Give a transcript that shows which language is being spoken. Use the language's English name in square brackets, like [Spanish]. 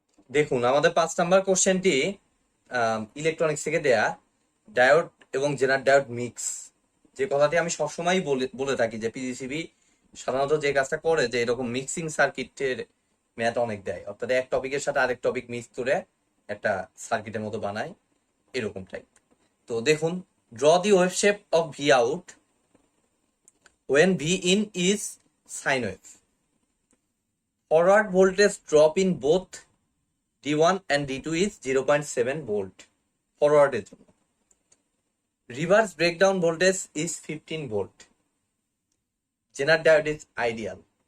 [Bangla] দেখুন আমাদের 5 নাম্বার কোশ্চেনটি ইলেকট্রনিক্স থেকে দেয়া, ডায়োড এবং জেনার ডায়োড মিক্স, যে কথাটি আমি সবসময় বলে থাকি যে পিজিসিবি সাধারণত যে কাজটা করে যে এরকম মিক্সিং সার্কিটের ম্যাথ অনেক দেয়, অর্থাৎ এক টপিকের সাথে আরেক টপিক মিক্স করে একটা সার্কিটের মতো বানায়, এরকম টাইপ। তো দেখুন, [English] Draw the wave shape of V out when V in is sine wave. Forward voltage drop in both D1 and D2 is 0.7 volt. Forward [Bangla] এর জন্য। [English] Reverse breakdown voltage is 15 volt. Zener diode is ideal.